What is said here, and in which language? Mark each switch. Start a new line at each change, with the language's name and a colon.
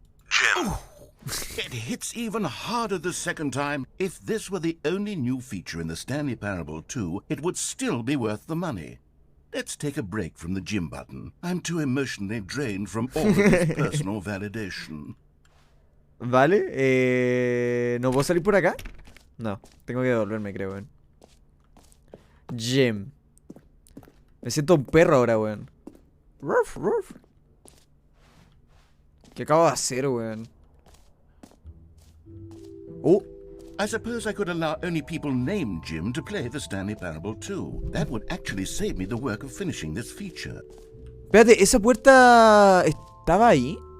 English: Jim. Oh, it hits even harder the second time. If this were the only new feature in the Stanley Parable 2, it would still be worth the money. Let's take a break from the Jim button. I'm too emotionally drained from all of this personal validation.
Spanish: Vale, ¿no puedo salir por acá? No, tengo que devolverme, creo, weón. Jim. Me siento un perro ahora, weón. Ruff, ruff. ¿Qué acabo de hacer, weón?
English: I suppose I could allow only people named Jim to play the Stanley Parable 2. That would actually save me the work of finishing this feature.
Spanish: Espérate, ¿esa puerta estaba ahí?